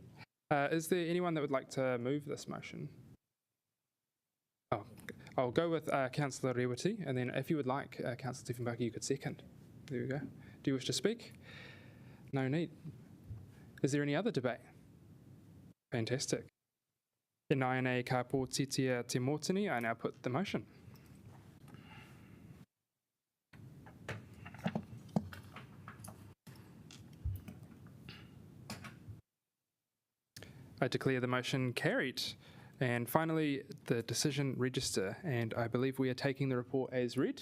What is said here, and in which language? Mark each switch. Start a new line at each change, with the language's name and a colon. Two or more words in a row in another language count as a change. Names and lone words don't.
English: Is there anyone that would like to move this motion? Oh, I'll go with Councillor Rewati, and then if you would like, Councillor Tiffenbaki, you could second. There we go. Do you wish to speak? No need. Is there any other debate? Fantastic.
Māori: E nāianei ka pōtitia te mōtini,
English: I now put the motion. I declare the motion carried. And finally, the decision register, and I believe we are taking the report as read.